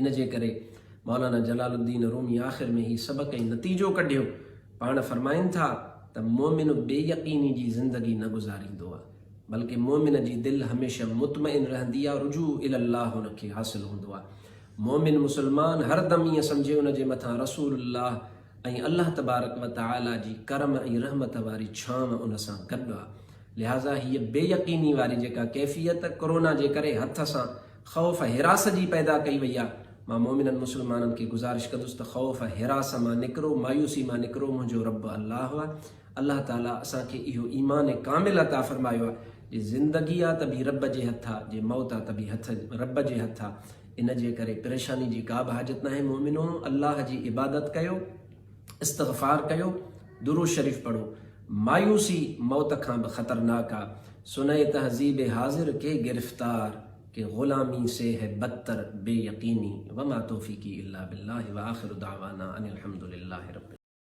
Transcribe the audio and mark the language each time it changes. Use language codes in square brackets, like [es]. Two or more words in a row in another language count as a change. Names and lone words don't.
[sd] इन जे करे मौलाना जलालुद्दीन रूमी आख़िर में ही सबक़ ऐं नतीजो कढियो। पाण फरमाइनि था त मोमिन बेयकीनी जी ज़िंदगी न गुज़ारींदो आहे, बल्कि मोमिन जी दिलि हमेशह मुतमइन रहंदी आहे, रुजू इल्लाह हुनखे हासिल हूंदो आहे। मोमिन मुसलमान हरदम ईअं सम्झे उन जे मथां रसूलुल्लाह ऐं अल्लाह तबारक व तआला जी करम ऐं रहमत वारी छांव उन सां गॾु आहे। लिहाज़ा हीअ बेयकीनी वारी जेका कैफ़ियत कोरोना जे करे हथ सां ख़ौफ़ हिरास जी पैदा कई वई आहे, मां मोमिननि मुसलमाननि खे गुज़ारिश कंदुसि त ख़ौफ़ हिरास मां निकिरो, मायूसी मां निकिरो। मुंहिंजो रब अल्लाह आहे। अल्लाह ताला असांखे इहो ईमान कामिल अता फरमायो आहे। जे ज़िंदगी आहे त बि रब जे हथ आहे, जे मौत आहे त बि रब जे हथ आहे। इन जे करे परेशानी जी का बि हाजत नाहे। मोमिनो अल्लाह जी इबादत कयो, इस्तग़फ़ार कयो, दुरूद शरीफ़ पढ़ो। मायूसी मौत खां बि ख़तरनाक आहे। [ur] سنئے تہذیب حاضر کے گرفتار کے غلامی سے ہے بدتر بے یقینی. [ar] وما توفيقي إلا بالله وآخر دعوانا أن الحمد لله رب